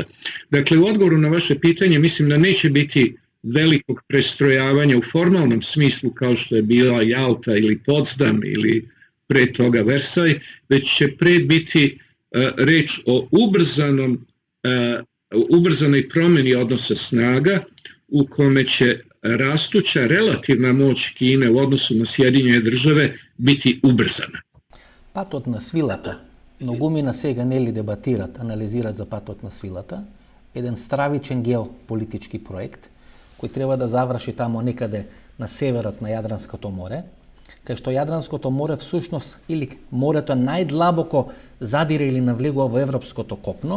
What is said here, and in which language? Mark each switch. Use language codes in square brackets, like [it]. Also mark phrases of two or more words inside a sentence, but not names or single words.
[sr] Dakle, u odgovoru na vaše pitanje mislim da neće biti velikog prestrojavanja u formalnom smislu kao što je bila Jalta ili Potsdam ili pre toga Versaj, već će pre biti reč o ubrzanoj promjeni odnosa snaga u kome će rastuća relativna moć Kine u odnosu na Sjedinjene države biti ubrzana. [mk] Патот на свилата, многумина сега нели дебатират, анализират за патот на свилата, еден стравичен геополитички проект, кој треба да заврши тамо некаде на северот на Јадранското море, кај што Јадранското море всушност или морето најдлабоко задире или навлегува во европското копно.